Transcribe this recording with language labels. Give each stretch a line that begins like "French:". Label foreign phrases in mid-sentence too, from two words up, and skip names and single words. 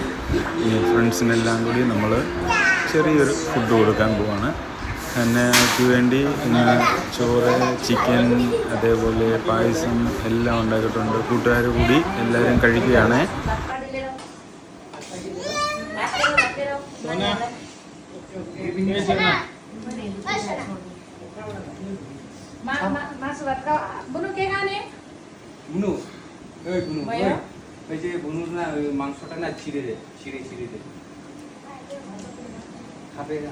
Malayalam: ഈ ഫ്രണ്ട്സിനെല്ലാം കൂടി നമ്മൾ ചെറിയൊരു ഫുഡ് കൊടുക്കാൻ പോവാണ്. ഹന്നയ്ക്ക് വേണ്ടി ചോറ്, ചിക്കൻ, അതേപോലെ പായസം എല്ലാം ഉണ്ടാക്കിയിട്ടുണ്ട്. കൂട്ടുകാർ കൂടി എല്ലാവരും കഴിക്കുകയാണ്.
Bangla: বুনু ওই বুনু ওই যে বুনুর না ওই মাংসটা না ছিঁড়ে দে, ছিঁড়ে দে, খাবে না?